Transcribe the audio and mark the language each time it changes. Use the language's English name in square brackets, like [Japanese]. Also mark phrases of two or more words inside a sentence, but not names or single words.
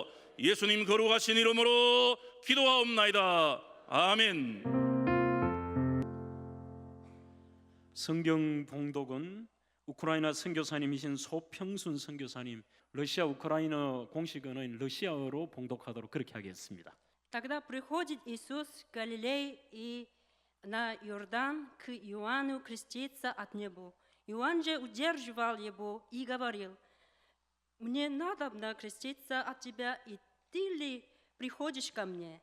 [Korean] 예수님 거룩하신 이름으로 기도하옵나이다. 아멘. 성경 봉독은 우크라이나 선교사님이신 소평순 선교사님, 러시아 우크라이나 공식 언어인 러시아어로 봉독하도록 그렇게 하겠습니다. [Russian] Тогда приходит Иисус в Галилей и на Иордан к Иоанну креститься от него. Иоанн же удерживал его и говорил: «Мне надобно креститься от тебя, и ты ли приходишь ко мне?»